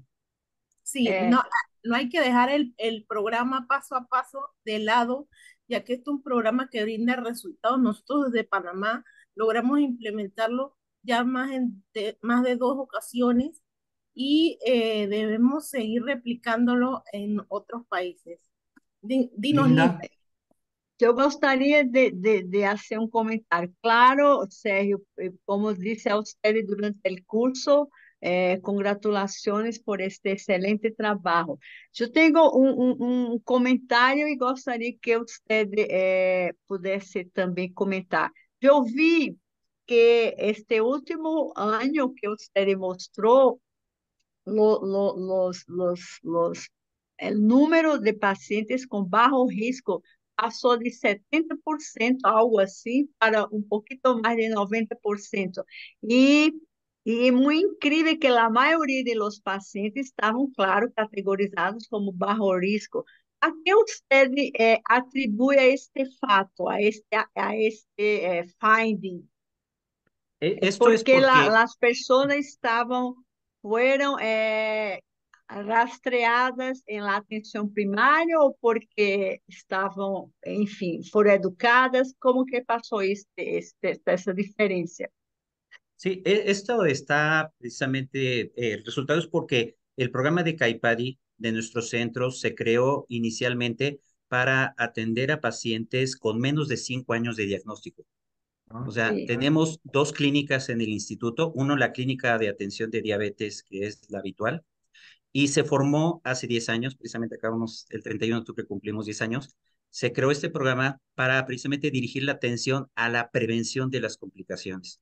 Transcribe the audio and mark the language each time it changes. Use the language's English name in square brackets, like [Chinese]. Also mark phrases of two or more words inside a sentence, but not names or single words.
[Spanish] Sí, no hay que dejar el programa paso a paso de lado, ya que este es un programa que brinda resultados. Nosotros desde Panamá logramos implementarlo ya más de 2 ocasiones y debemos seguir replicándolo en otros países. Dinos, Linda. [Portuguese] Eu gostaria de fazer um comentário. Claro, Sérgio, como disse a você durante o curso, congratulações por este excelente trabalho. Eu tenho um comentário e gostaria que você pudesse também comentar. Eu vi que este último ano que você mostrou, [Spanish] el número de pacientes con bajo riesgo pasó de 70%, algo así, para un poquito más de 90%. [Portuguese] Y E muito incrível que a maioria dos pacientes estavam, claro, categorizados como baixo risco. A que você atribui a este fato, a este finding? [Spanish] Esto es [Portuguese] Porque porque as pessoas foram rastreadas em la atenção primária ou porque estavam, enfim, foram educadas? Como que passou essa diferença? [Spanish] sí, esto está precisamente, el resultado es porque el programa de CAIPADI de nuestros centros se creó inicialmente para atender a pacientes con menos de 5 años de diagnóstico. O Ah, sea, [Portuguese] Sim. [Spanish] tenemos dos clínicas en el instituto, uno la clínica de atención de diabetes, que es la habitual, y se formó hace 10 años, precisamente acabamos el 31 de octubre cumplimos 10 años, se creó este programa para precisamente dirigir la atención a la prevención de las complicaciones.